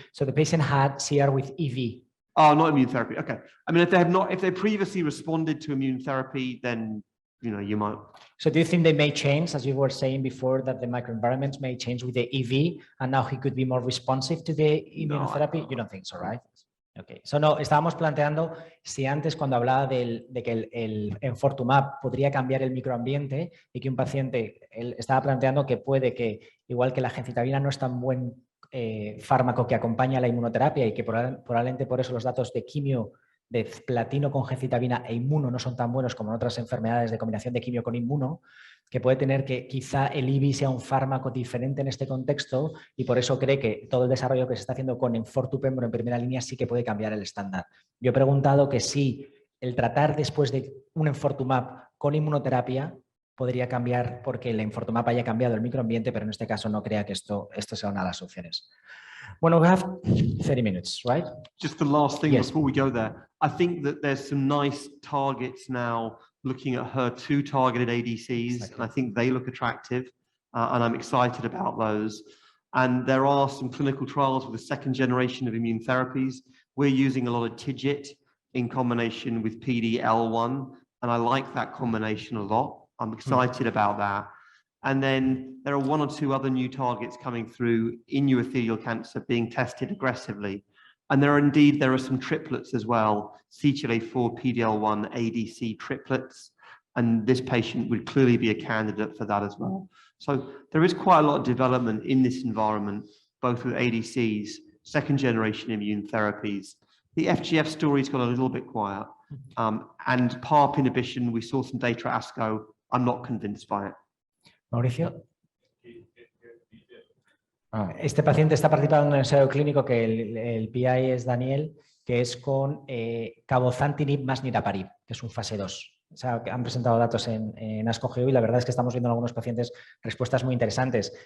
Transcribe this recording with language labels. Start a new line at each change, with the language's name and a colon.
English: So the patient had CR with EV. Oh, not immune therapy. Okay. I mean, if they previously responded to immune therapy, then you might. So do you think they may change, as you were saying before, that the microenvironments may change with the EV, and now he could be more responsive to the immunotherapy? No, you don't think so, right? Okay. So
Spanish: no, estábamos planteando si antes cuando hablaba de que el enfortumab podría cambiar el microambiente y que un paciente, él estaba planteando que puede que, igual que la gencitabina no es tan buen fármaco que acompaña la inmunoterapia y que probablemente por eso los datos de quimio de platino con gencitabina e inmuno no son tan buenos como en otras enfermedades de combinación de quimio con inmuno, que puede tener que quizá el IVI sea un fármaco diferente en este contexto y por eso cree que todo el desarrollo que se está haciendo con enfortupembro en primera línea sí que puede cambiar el estándar. Yo he preguntado que si el tratar después de un enfortumab con inmunoterapia podría cambiar porque el enfortumab haya cambiado el microambiente, pero en este caso no crea que esto sea una de las opciones. Bueno,
English: we have 30 minutes, right? Just the last thing Yes. before we go there. I think that there's some nice targets now looking at HER2 targeted ADCs, Exactly. and I think they look attractive, and I'm excited about those. And there are some clinical trials with the second generation of immune therapies. We're using a lot of TIGIT in combination with PD-L1, and I like that combination a lot. I'm excited about that. And then there are one or two other new targets coming through in urothelial cancer being tested aggressively. And there are some triplets as well, CTLA-4, PD-L1, ADC triplets. And this patient would clearly be a candidate for that as well. So there is quite a lot of development in this environment, both with ADCs, second generation immune therapies. The FGF story's got a little bit quiet. And PARP inhibition, we saw some data at ASCO. I'm not convinced by it. Mauricio.
Spanish: Este paciente está participando en un ensayo clínico que el PI es Daniel, que es con cabozantinib más niraparib, que es un fase 2. O sea, han presentado datos en ASCO-GU y la verdad es que estamos viendo en algunos pacientes respuestas muy interesantes.